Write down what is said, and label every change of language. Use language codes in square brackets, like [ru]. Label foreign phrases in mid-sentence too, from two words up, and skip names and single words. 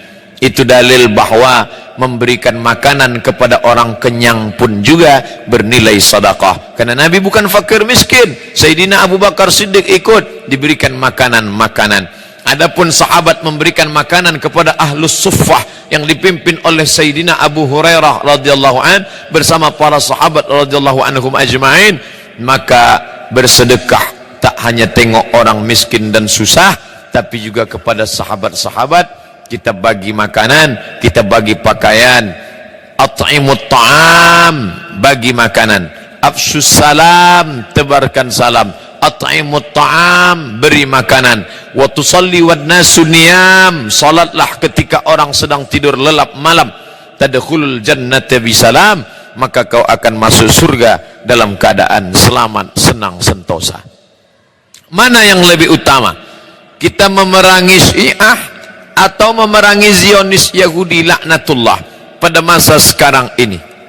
[id] Itu dalil bahwa memberikan makanan kepada orang kenyang pun juga bernilai sedekah. Karena Nabi bukan fakir miskin. Sayyidina Abu Bakar Siddiq ikut diberikan makanan-makanan. Adapun sahabat memberikan makanan kepada [ar] أهل الصفة [id] yang dipimpin oleh Sayyidina Abu Hurairah [ar] رضي الله عنه [id] bersama para sahabat [ar] رضي الله عنهم أجمعين, [id] maka bersedekah tak hanya tengok orang miskin dan susah, tapi juga kepada sahabat-sahabat kita bagi makanan, kita bagi pakaian. [ar] أطعموا الطعام, [id] bagi makanan. [ar] أفشوا السلام, [id] tebarkan salam. [ar] أطعموا الطعام, [id] beri makanan. [ar] وتصلي والناس نيام, [id] salatlah ketika orang sedang tidur lelap malam. [ar] تدخلوا الجنة بسلام, [id] maka kau akan masuk surga dalam keadaan selamat, senang, sentosa. Mana yang lebih utama? Kita memerangi Syiah atau memerangi Zionis Yahudi laknatullah pada masa sekarang ini?